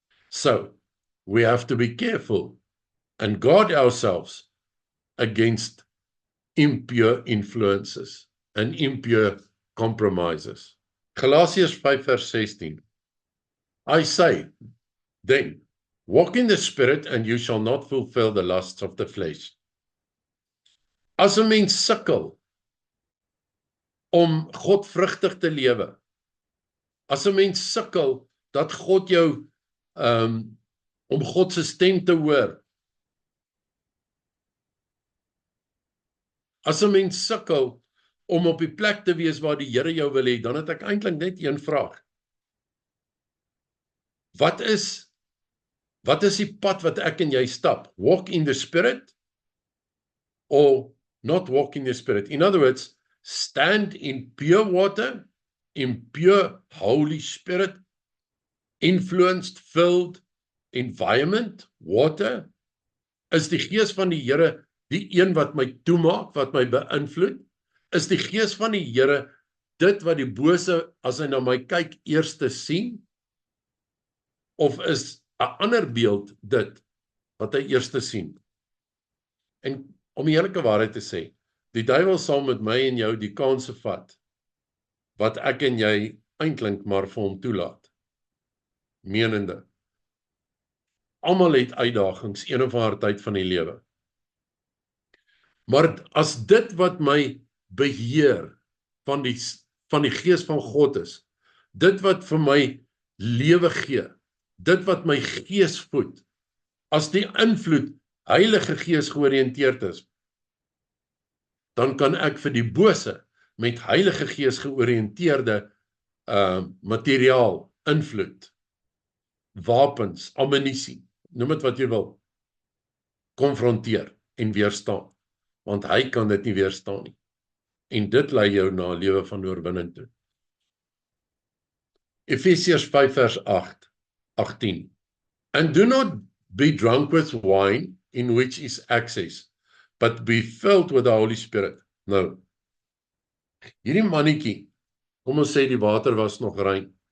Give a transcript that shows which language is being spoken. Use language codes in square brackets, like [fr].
[en] So, we have to be careful and guard ourselves against impure influences and impure compromises. Galatians 5 vers 16. I say, then, walk in the Spirit and you shall not fulfill the lusts of the flesh. [af] As 'n mens sukkel om godvrugtig te lewe, as 'n mens sukkel dat God jou, om God se stem te hoor, as 'n mens sukkel om op die plek te wees waar die Here jou wil hê, dan het ek eintlik net een vraag. Wat is die pad wat ek en jy stap? [en] Walk in the Spirit or not walk in the Spirit? In other words, stand in pure water, in pure Holy Spirit, influenced, filled environment, water. [af] Is die Gees van die Here die een wat my toemaak, wat my beïnvloed? Is die Gees van die Here dit wat die bose, as hy na my kyk, eerste sien? Of is 'n ander beeld dit wat hy eerste sien? En om die eerlike waarheid te sê, die duiwel sal met my en jou die kanse vat, wat ek en jy eintlik maar vir hom toelaat. Menende. Almal het uitdagings, een of ander tyd van die lewe. Maar as dit wat my beheer van die van die Gees van God is, dit wat vir my lewe gee, dit wat my gees voed, as die invloed Heilige Gees georiënteerd is, dan kan ek vir die bose met Heilige Gees georiënteerde materiaal, invloed, wapens, ammunisie, noem dit wat jy wil, konfronteer en weerstaan, want hy kan dit nie weerstaan nie. En dit lei jou na 'n lewe van oorwinning toe. Efesiërs 5 vers 18. [en] And do not be drunk with wine, in which is excess, but be filled with the Holy Spirit. [af] Nou, hierdie mannetjie, kom ons sê die water was nog rein.